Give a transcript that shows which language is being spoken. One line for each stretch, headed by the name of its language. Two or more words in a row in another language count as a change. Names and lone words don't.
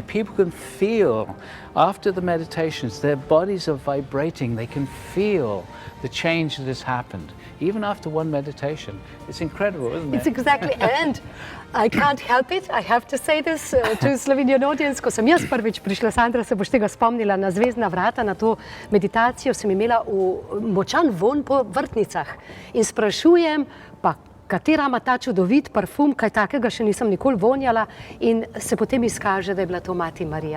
English: People can feel, after the meditations, their bodies are vibrating, they can feel the change that has happened. Even after one meditation. It's incredible, isn't it? It's exactly, and I can't help it, I have to say this to Slovenian audience.
Slovenian: Ko sem jaz prvič prišla, Sandra, se boš tega spomnila, na zvezdna vrata, na to meditacijo, sem imela močan vonj po vrtnicah in sprašujem, pa katera ima ta čudovit parfum, kaj takega še nisem nikoli vonjala, in se potem izkaže, da je bila to Mati Marija.